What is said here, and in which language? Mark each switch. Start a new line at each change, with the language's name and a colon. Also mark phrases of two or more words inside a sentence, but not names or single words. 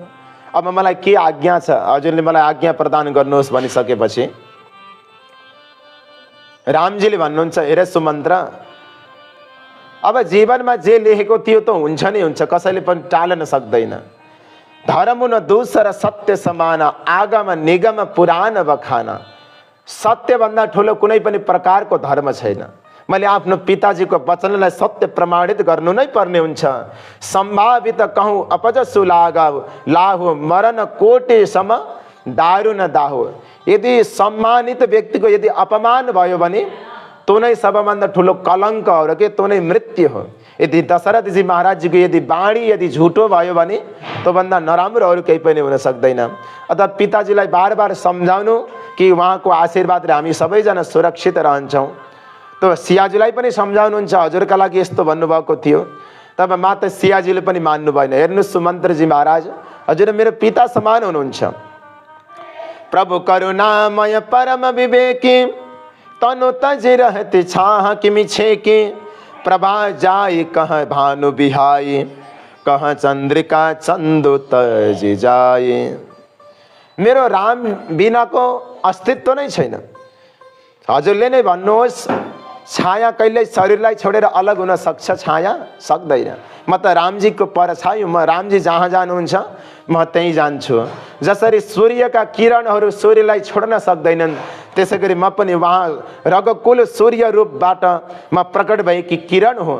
Nepali: अब मलाई के आज्ञा छ, हजुरले मलाई आज्ञा प्रदान गर्नुहोस् भनिसकेपछि रामजीले भन्नुहुन्छ, हेर सुमन्त्र, अब जीवनमा जे लेखेको थियो त हुन्छ नै हुन्छ, कसैले पनि टाल्न सक्दैन।
Awadhi: धर्म न दूसर सत्य समान, आगम निगम पुराण बखाना।
Nepali: सत्यभन्दा ठुलो कुनै पनि प्रकारको धर्म छैन। मैले आफ्नो पिताजीको वचनलाई सत्य प्रमाणित गर्नु नै पर्ने हुन्छ।
Awadhi: सम्भावित कहूँ अपजसु लागाव, लाहु मरण कोटि सम दारुण दाहो।
Nepali: यदि सम्मानित व्यक्तिको यदि अपमान भयो भने तो नै सबभन्दा ठुलो कलङ्क हो र के तो नै मृत्यु हो। यदि दशरथजी महाराजजीको यदि बाणी यदि झुटो भयो भने तो भन्दा नराम्रो अरू केही पनि हुन सक्दैन। अतः पिताजीलाई बार बार सम्झाउनु कि उहाँको आशीर्वादले हामी सबैजना सुरक्षित रहन्छौँ। तो सियाजुलाई पनि सम्झाउनुहुन्छ, हजुरका लागि यस्तो भन्नुभएको थियो। तब माता सियाजीले पनि मान्नु भएन। हेर्नुहोस् सुमन्त्रजी महाराज, हजुर मेरो पिता समान हुनुहुन्छ।
Awadhi: प्रभु करुणामय परम विवेकी, तनु तजी रहती छाह किमि छेकी। प्रभा जाई कह भानु बिहाई, कह चन्द्रिका चन्दु तजी जाए।
Nepali: मेरो राम बिनाको अस्तित्व नै छैन। हजुरले नै भन्नुहोस्, छाया कहिल्यै शरीरलाई छोडेर अलग हुन सक्छ? छाया सक्दैन। म त रामजीको परछाई हुँ। म रामजी जहाँ जानुहुन्छ म त्यहीँ जान्छु। जसरी सूर्यका किरणहरू सूर्यलाई छोड्न सक्दैनन्, त्यसै गरी म पनि उहाँ रगकुल सूर्य रूपबाट म प्रकट भएकी किरण हो।